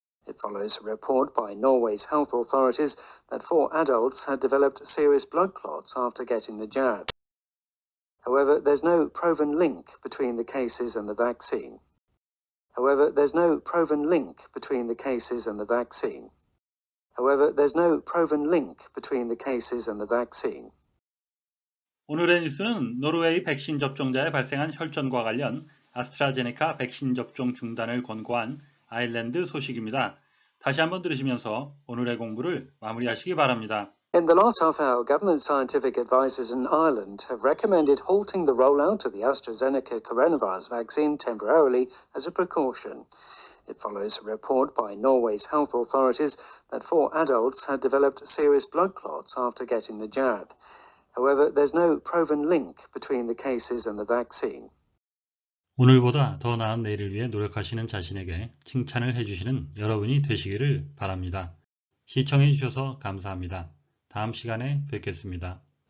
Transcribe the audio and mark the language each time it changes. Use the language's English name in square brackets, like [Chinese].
[English] It follows a report by Norway's health authorities that 4 adults had developed serious blood clots after getting the jab. However, there's no proven link between the cases and the vaccine. However, there's no proven link between the cases and the vaccine. However, there's no proven link between the cases and the vaccine. [Korean] 오늘의 뉴스는 노르웨이 백신 접종자에 발생한 혈전과 관련 아스트라제네카 백신 접종 중단을 권고한 아일랜드 소식입니다. 다시 한번 들으시면서 오늘의 공부를 마무리하시기 바랍니다. [English] In the last half hour, government scientific advisors in Ireland have recommended halting the rollout of the AstraZeneca coronavirus vaccine temporarily as a precaution. It follows a report by Norway's health authorities that 4 adults had developed serious blood clots after getting the jab. However, there's no proven link between the cases and the vaccine. [Korean] 오늘보다 더 나은 내일을 위해 노력하시는 자신에게 칭찬을 해주시는 여러분이 되시기를 바랍니다. 시청해 주셔서 감사합니다. 다음 시간에 뵙겠습니다.